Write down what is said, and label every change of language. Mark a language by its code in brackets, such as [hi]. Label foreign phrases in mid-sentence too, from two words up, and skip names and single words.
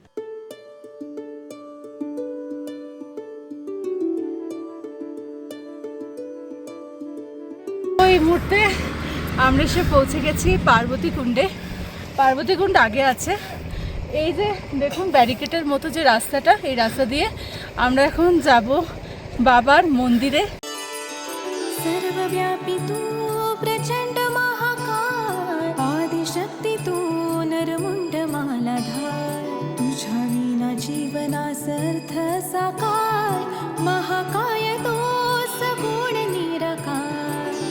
[bn] এই মুহূর্তে আমরা এসে পৌঁছে গেছি পার্বতী কুণ্ডে। পার্বতী কুণ্ড আগে আছে। এই যে দেখুন ব্যারিকেডের মতো যে রাস্তাটা, এই রাস্তা দিয়ে আমরা এখন যাব বাবার মন্দিরে। [mr] सर्वव्यापी तू प्रचंड महाकाय आदिशक्ती तू नरमुंड मालाधार तुझ्या विना जीवनासर्थ साकार महाकाय तो सगुण निराकार